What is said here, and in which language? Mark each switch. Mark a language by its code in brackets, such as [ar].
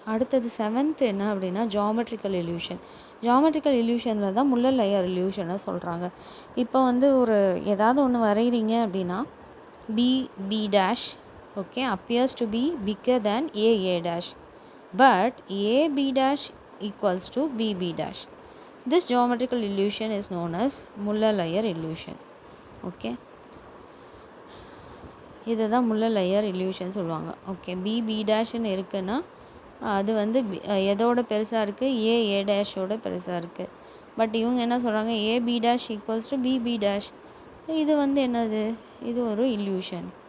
[ta] அடுத்தது 7th என்ன அப்படின்னா ஜியாமெட்ரிக்கல் இல்யூஷன். ஜியாமெட்ரிக்கல் இல்யூஷனில் தான் முள்ள லேயர் இல்யூஷனை சொல்கிறாங்க. இப்போ வந்து ஏதாவது ஒன்று வரைகிறீங்க அப்படின்னா [en] B dash okay appears to be bigger than A dash, but AB dash equals to BB dash. This geometrical illusion is known as Muller Lyer illusion. [ta] ஓகே, இதை தான் முள்ள லேயர் illusion சொல்லுவாங்க. ஓகே, பிபி டேஷ்னு இருக்குன்னா அது வந்து எதோட பெருசாக இருக்குது, ஏ டேஷோட பெருசாக இருக்குது. பட் இவங்க என்ன சொல்கிறாங்க, [en] AB dash equals to BB dash. [ta] இது வந்து என்னது, இது ஒரு illusion.